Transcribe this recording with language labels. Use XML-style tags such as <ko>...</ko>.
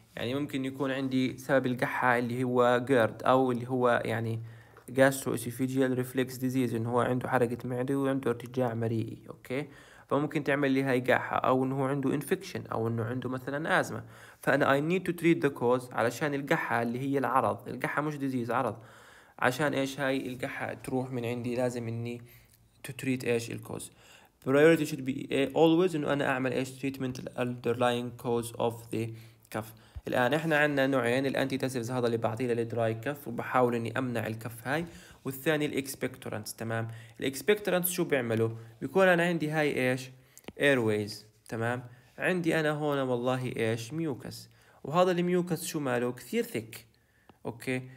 <ar>يعني ممكن يكون عندي سبب القحة اللي هو جيرد او اللي هو يعني gastroesophageal reflux disease، انه هو عنده حرقة معدة وعنده ارتجاع مريئي، اوكي، فممكن تعمل لي هاي قحة، او انه هو عنده infection، او انه عنده مثلا ازمة. فانا</ar> <en>I need to treat the cause</en> <ar>علشان القحة اللي هي العرض، القحة مش disease عرض، عشان ايش هاي القحة تروح من عندي لازم اني</ar> <en>to treat</en> <ar>ايش الكوز.</ar> <en>priority should be always</en> <ar>انه انا اعمل ايش</ar> <en>treatment underlying cause of the cuff.</en> <ar>الان احنا عندنا نوعين، الانتي تاسيفز هذا اللي بعطيه للدراي كف وبحاول اني امنع الكف هاي، والثاني الاكسبكتورانتس، تمام. الاكسبكتورانتس شو بيعملوا؟ بيكون انا عندي هاي ايش ايرويز، تمام، عندي انا هون والله ايش ميوكس، وهذا الميوكس شو ماله؟ كثير ثيك، اوكي.</ar>